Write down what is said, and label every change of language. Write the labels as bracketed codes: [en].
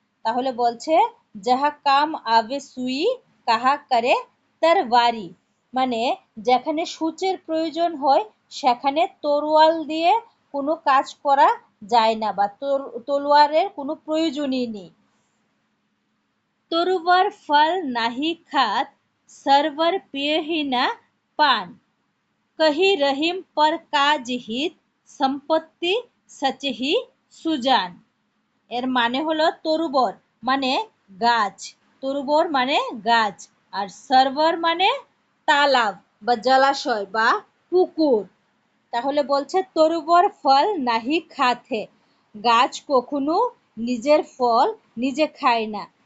[bn] তাহলে বলছে [hi] যাহা কাম আবে সুই কাহা করে তরবারি, [bn] মানে যেখানে সূচের প্রয়োজন হয় সেখানে তরোয়াল দিয়ে কোনো কাজ করা যায় না বা তলোয়ারের কোনো প্রয়োজনই নেই। [hi] তরুবর ফল নাহি খাত, सरवर पिय ही ना पान, कही रहीम पर काज हित, সম্পত্তি সচহি সুজান। [bn] এর মানে হলো তরুবর মানে গাছ, তরুবর মানে গাছ, আর সার্ভার মানে তালাব বা জলাশয় বা পুকুর। তাহলে বলছে [hi] তরুবর ফল নাহি খাতে, [bn] গাছ কখনো নিজের ফল নিজে খায় না।